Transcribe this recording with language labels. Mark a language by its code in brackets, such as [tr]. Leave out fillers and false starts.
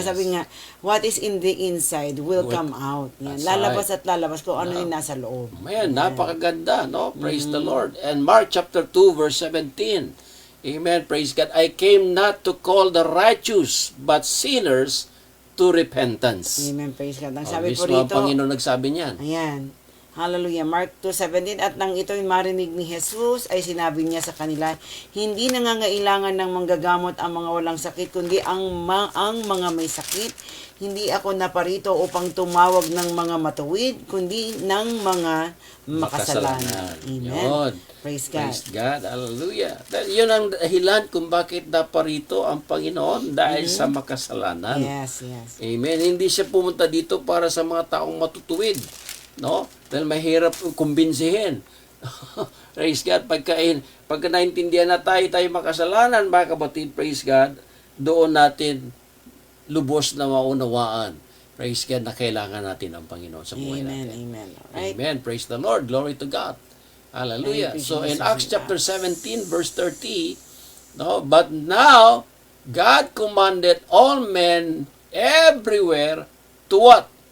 [tl] Kasi sabi nga, [en] what is in the inside will come out. [tl] Yan. [en] That's [tl] Lalabas at lalabas kung ano yung nasa loob. [en] Man, [tl] napakaganda, no? [en] Praise the Lord. And Mark chapter 2 verse 17. Amen. Praise God. I came not to call the righteous, but sinners to repentance. Amen. Praise God. [tl] Ang sabi po Mismo ang rito, Panginoon nagsabi niyan. ayan. Hallelujah. Mark 2:17, at nang ito'y marinig ni Jesus, ay sinabi niya sa kanila, hindi nangangailangan ng manggagamot ang mga walang sakit, kundi ang mga may sakit. Hindi ako naparito upang tumawag ng mga matuwid, kundi ng mga makasalanan. [en] Amen. [tl] Yun. [en] Praise God. Praise God. Hallelujah. [tl] Yun ang dahilan kung bakit naparito ang Panginoon dahil sa makasalanan. [en] Yes, yes. Amen. [tl] Hindi siya pumunta dito para sa mga taong matutuwid. No? Dahil mahirap kumbinsihin. [en] Praise God. [tl] Pagka naintindihan na tayo makasalanan, mga kapatid, [en] praise God, [tl] doon natin lubos na maunawaan. [en] Praise God [tl] na kailangan natin ang Panginoon sa buhay [en] Amen, [tl] natin. [en] amen. Alright. Amen. Praise the Lord. Glory to God. Hallelujah. Thank you, So in Jesus. Acts chapter 17 verse 30, no, but now God commanded all men everywhere to what?